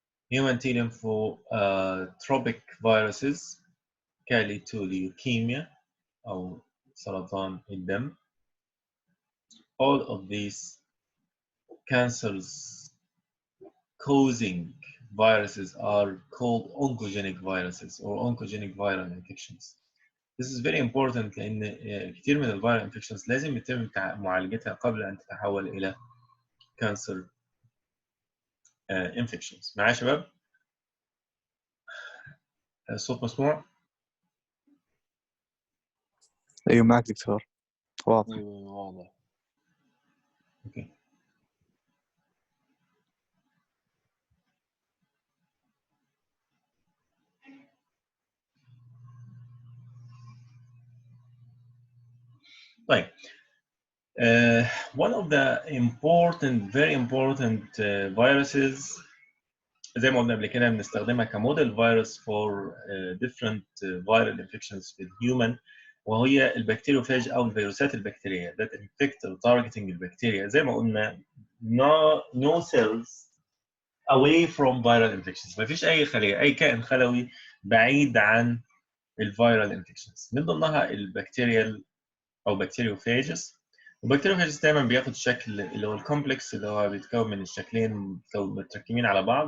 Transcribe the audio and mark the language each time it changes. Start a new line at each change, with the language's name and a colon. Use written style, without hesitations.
English: Human T lymphotropic viruses can lead to leukemia
Arabic: أو سرطان الدم.
English: All of these cancers causing viruses are called oncogenic viruses or oncogenic viral infections. This is very important
Arabic: لأن كتير من الفيرال infections لازم يتم معالجتها قبل أن تتحول إلى
English: cancer infections.
Arabic: معايا يا شباب؟ الصوت مسموع؟ ايوه معك دكتور واضح. واضح. اوكي. طيب.
English: One of the important, very important viruses
Arabic: زي ما قلنا قبل كده بنستخدمها كموديل فيروس
English: for different viral infections
Arabic: في الهيومن, وهي البكتيريوفاج او الفيروسات البكتيريه
English: that infect or targeting
Arabic: البكتيريا. زي ما قلنا
English: no cells away from viral infections.
Arabic: ما فيش اي خليه, اي كائن خلوي بعيد عن الفيرال انفكشنز. من ضمنها البكتيريال او بكتيريوفاجز. والبكتيريوفاجز دايما بياخد شكل اللي هو الكومبلكس اللي هو بيتكون من الشكلين متركبين على بعض.